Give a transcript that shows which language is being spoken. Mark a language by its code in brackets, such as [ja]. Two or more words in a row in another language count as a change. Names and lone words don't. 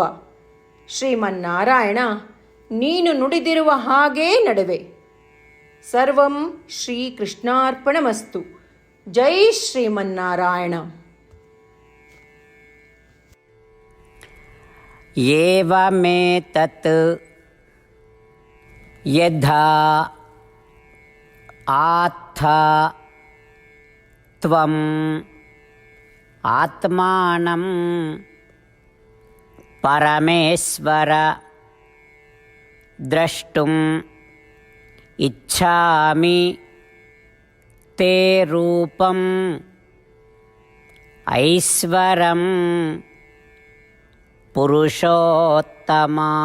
[kn] ಶ್ರೀಮನ್ನಾರಾಯಣ, ನೀನು ನುಡಿದಿರುವ ಹಾಗೇ ನಡೆವೆ. [sa] ಸರ್ವಂ ಶ್ರೀಕೃಷ್ಣಾರ್ಪಣಮಸ್ತು. [kn] ಜೈ ಶ್ರೀಮನ್ನಾರಾಯಣ. [sa] ಏವಮೇತತ್ ಯಥಾ ಆತ್ಥ ತ್ವಂ ಆತ್ಮಾನಂ ಪರಮೇಶ್ವರ ದ್ರಷ್ಟುಂ ಇಚ್ಛಾಮಿ ತೇ ರೂಪಂ ಐಶ್ವರಂ ಪುರುಷೋತ್ತಮ.